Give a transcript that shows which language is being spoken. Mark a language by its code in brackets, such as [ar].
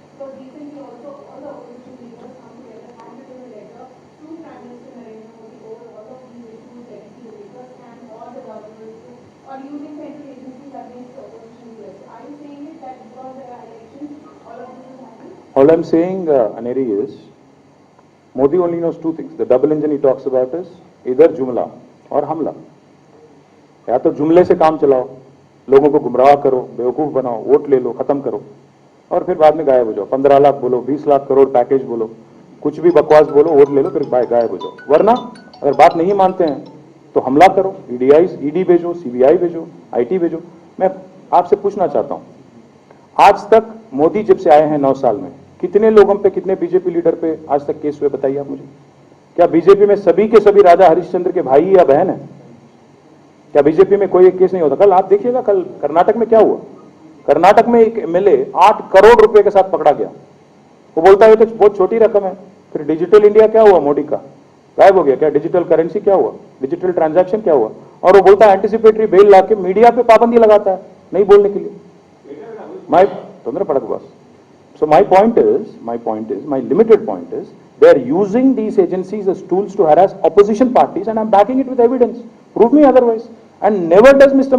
[en] Because recently also all the opposition leaders come together and written a letter to Prime Minister Narendra Modi over all of these issues, the Lakers scam, or the government or using central agencies against the opposition leaders. So are you saying it that because there are elections, all of this is happening? All I'm saying, Aneri, is Modi only knows two things. The double engine he talks about is either Jumla or Hamla. [hi] या तो जुमले से काम चलाओ, लोगों को गुमराह करो, बेवकूफ बनाओ, वोट ले लो, खत्म करो, और फिर बाद में गायब हो जाओ. 15 लाख बोलो, 20 लाख करोड़ पैकेज बोलो, कुछ भी बकवास बोलो, वोट ले लो, फिर गायब हो जाओ. वरना अगर बात नहीं मानते हैं तो हमला करो, ईडी भेजो, सीबीआई भेजो, आईटी भेजो. मैं आपसे पूछना चाहता हूं, आज तक मोदी जब से आए हैं 9 साल में कितने लोगों पे, कितने बीजेपी लीडर पे आज तक केस हुए, बताइए आप मुझे. क्या बीजेपी में सभी के सभी राजा हरिश्चंद्र के भाई या बहन है? क्या बीजेपी में कोई एक केस नहीं होता? कल आप देखिएगा, कल कर्नाटक में क्या हुआ. कर्नाटक में एक एमएलए 8 करोड़ रुपए के साथ पकड़ा गया. वो बोलता है तो बहुत छोटी रकम है. फिर डिजिटल इंडिया क्या हुआ मोदी का? गायब हो गया. क्या डिजिटल करेंसी क्या हुआ? डिजिटल ट्रांजैक्शन क्या हुआ? और वो बोलता है एंटिसिपेटरी बेल लाके मीडिया पे पाबंदी लगाता है नहीं बोलने के लिए. माय तोंदरे पड़क बस. [en] So my point is, my limited point is, they are using these agencies as tools to harass opposition parties, and I'm backing it with evidence. Prove me otherwise. And never does Mr.